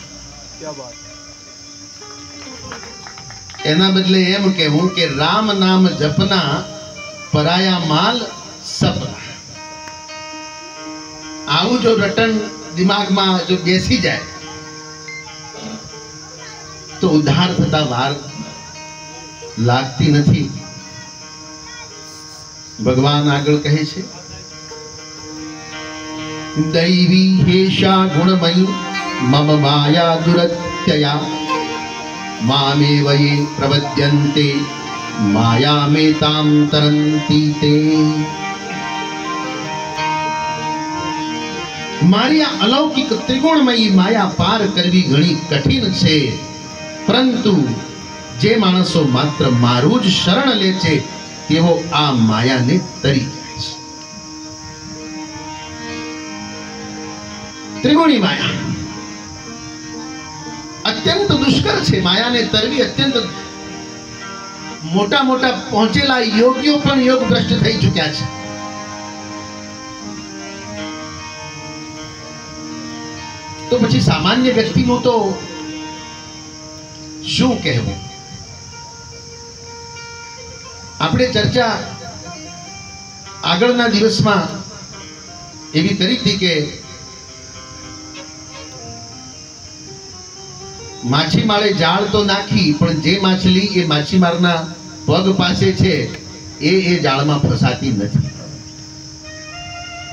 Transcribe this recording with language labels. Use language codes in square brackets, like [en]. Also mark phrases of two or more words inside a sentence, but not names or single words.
[gu] એના બદલે એમ કહેવું કે [hi] राम नाम जपना पराया माल सपना। [gu] આવું જો રટન દિમાગમાં જો બેસી જાય તો ઉદ્ધાર થતા વાર લાગતી નથી। ભગવાન આગળ કહે છે, [sa] दैवी हेषा गुणमयी मम माया दुरत्यया मामेव ये प्रपद्यन्ते मायामेतां तरन्ति ते। [gu] મારી આ અલૌકિક ત્રિગુણમયી માયા પાર કરવી ઘણી કઠિન છે, પરંતુ જે માણસો માત્ર મારૂ જ શરણ લે છે તેઓ આ માયાને તરી જાય છે। ત્રિગુણી માયા અત્યંત દુષ્કર છે। માયા ને તરવી અત્યંત મોટા મોટા પહુંચેલા યોગિયોં પણ યોગ ભ્રષ્ટ થઈ ચુક્યા છે। તો પછી સામાન્ય व्यक्तिનું तो શું કહેવું? આપણે ચર્ચા આગળના દિવસમાં એવી કરી હતી કે માછીમારે જાળ તો નાખી, પણ જે માછલી એ માછીમારના પગ પાસે છે એ જાળમાં ફસાતી નથી।